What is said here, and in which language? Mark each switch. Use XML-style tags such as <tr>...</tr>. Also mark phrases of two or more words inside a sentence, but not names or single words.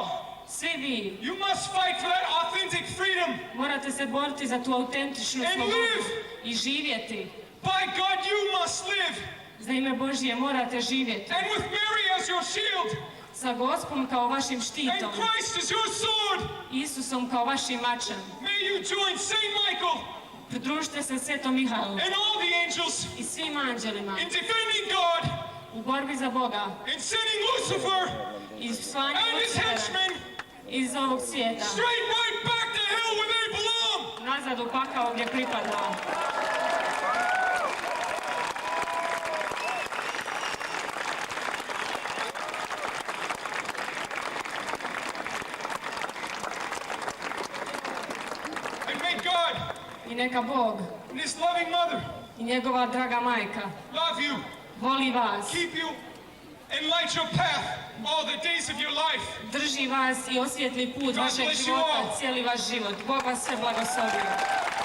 <hr>svi vi,</hr> <en>you must fight for that authentic freedom.</en> <hr>morate se boriti za tu autentičnu And slobodu live. i živjeti.</hr> <en>By God, you must live.</en> <hr>Za ime Božje morate živjeti.</hr> <en>And with Mary as your shield,</en> <hr>Sa Gospom kao vašim and štitom,</hr> <en>Christ as your sword,</en> <hr>Isusom kao vašim mačem.</hr> <en>may you join Saint Michael</en> <hr>Pridružite se Svetom Mihaelu</hr> <en>and all the angels</en> <hr>i svim anđelima</hr> <en>in defending God</en> <hr>u borbi za Boga</hr> <en>and sending Lucifer</en> <hr>i slanjem</hr> <en>and his</en> <hr>Lucifera henchmen iz ovog svijeta</hr> <en>straight right back to hell where they belong.</en> <hr>nazad u pakao gdje pripada.</hr> <en>And may God</en> <hr>I neka Bog</hr> <en>and his loving mother</en> <hr>i njegova draga majka</hr> <en>love you,</en> <hr>voli vas,</hr> <en>keep you, and light your path all the days of your life.</en> <hr>drži vas i osvijetli put God vašeg</hr> <en>bless you</en> <hr>života, all. cijeli vaš život. Bog vas sve blagoslovio.</hr>